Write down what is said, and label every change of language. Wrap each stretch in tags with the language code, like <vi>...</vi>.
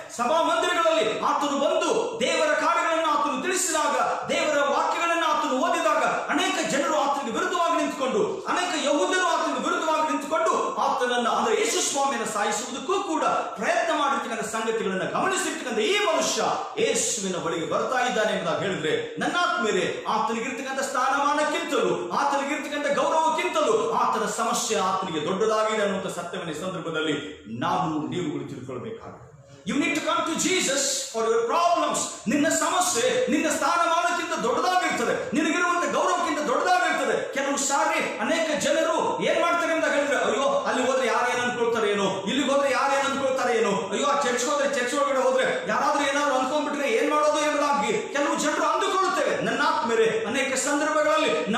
<kn>ಸಭಾ ಮಂದಿರಗಳಲ್ಲಿ ಆತನು ಬಂದು ದೇವರ ಕಾರ್ಯಗಳನ್ನು ಆತನು ತಿಳಿಸಿದಾಗ, ದೇವರ ವಾಕ್ಯಗಳನ್ನು ಆತನು ಓದಿದಾಗ ಅನೇಕ ಜನರು ಆತನಿಗೆ ವಿರುದ್ಧವಾಗಿ ನಿಂತುಕೊಂಡು, ಅನೇಕ ಯಹೂದ್ಯರು ಆತನಿಗೆ ವಿರುದ್ಧವಾಗಿ ನಿಂತುಕೊಂಡು ಆತನನ್ನ ಅಂದ್ರೆ ಯೇಸು ಸ್ವಾಮಿಯನ್ನು ಸಾಯಿಸುವುದಕ್ಕೂ ಕೂಡ ಪ್ರಯತ್ನ ಮಾಡಿರ್ತಕ್ಕಂಥ ಸಂಗತಿಗಳನ್ನು ಗಮನಿಸಿರ್ತಕ್ಕಂಥ ಈ ಮನುಷ್ಯ ಯೇಸುವಿನ ಬಳಿಗೆ ಬರ್ತಾ ಇದ್ದಾನೆ ಎಂಬುದಾಗಿ ಹೇಳಿದ್ರೆ, ನನ್ನ ಆತ್ಮೀಯರೇ, ಆತನಿಗಿರ್ತಕ್ಕಂಥ ಸ್ಥಾನಮಾನಕ್ಕಿಂತಲೂ, ಆತನಿಗಿರ್ತಕ್ಕಂಥ ಗೌರವಕ್ಕಿಂತಲೂ ಆತನ ಸಮಸ್ಯೆ ಆತನಿಗೆ ದೊಡ್ಡದಾಗಿದೆ ಅನ್ನುವಂಥ ಸತ್ಯವನ್ನು ಈ ಸಂದರ್ಭದಲ್ಲಿ ನಾವು ನೀವುಗಳು ತಿಳ್ಕೊಳ್ಬೇಕಾಗಿದೆ.</kn> <en>You need to come to Jesus for your problems.</en> <kn>ನಿನ್ನ ಸಮಸ್ಯೆ ನಿನ್ನ ಸ್ಥಾನಮಾನಕ್ಕಿಂತ ದೊಡ್ಡದಾಗಿರ್ತದೆ, ನಿನಗಿರುವಂತ ಗೌರವಕ್ಕಿಂತ ದೊಡ್ಡದಾಗಿರ್ತದೆ. ಕೆಲವು ಸಾರಿ ಅನೇಕ ಜನರು ಏನ್ ಮಾಡ್ತಾರೆ ಅಂತ ಹೇಳಿದ್ರೆ, ಅಯ್ಯೋ ಅಲ್ಲಿ ಹೋದ್ರೆ ಯಾರೇನು ಅನ್ಕೊಳ್ತಾರೆ ಏನೋ, ಇಲ್ಲಿಗೆ ಹೋದ್ರೆ ಯಾರೇನು ಅನ್ಕೊಳ್ತಾರೆ ಏನೋ, ಅಯ್ಯೋ ಆ ಚರ್ಚ್ ಹೋದ್ರೆ ಚರ್ಚ್ ಒಳಗಡೆ ಹೋದ್ರೆ ಯಾರಾದ್ರೂ ಏನಾದ್ರು ಅನ್ಕೊಂಡ್ಬಿಟ್ರೆ ಏನ್ ಮಾಡೋದು ಎಂಬುದಾಗಿ ಕೆಲವು ಜನರು ಅಂದುಕೊಳ್ಳುತ್ತೇವೆ. ನನ್ನ ಆತ್ಮೀಯರೇ, ಅನೇಕ ಸಂದರ್ಭಗಳಲ್ಲಿ</kn>